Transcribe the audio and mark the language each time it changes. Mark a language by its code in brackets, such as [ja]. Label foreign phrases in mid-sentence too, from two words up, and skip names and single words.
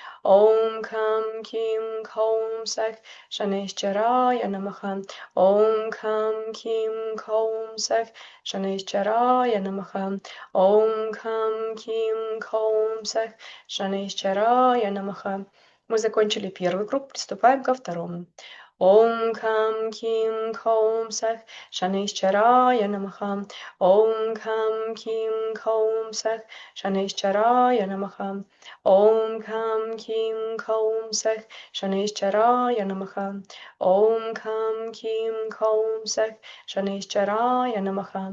[sa] ॐ खं कीं कौं सः शनिश्चराय नमः. ॐ खं कीं कौं सः शनिश्चराय नमः. ॐ खं कीं कौं सः शनिश्चराय नमः. [ru] Мы закончили первый круг, приступаем ко второму. [sa] ॐ खं कीं कौं सः शनिश्चराय नमः. ॐ खं कीं कौं सः शनिश्चराय नमः. ॐ खं कीं कौं सः शनिश्चराय नमः. ॐ खं कीं कौं सः शनिश्चराय नमः.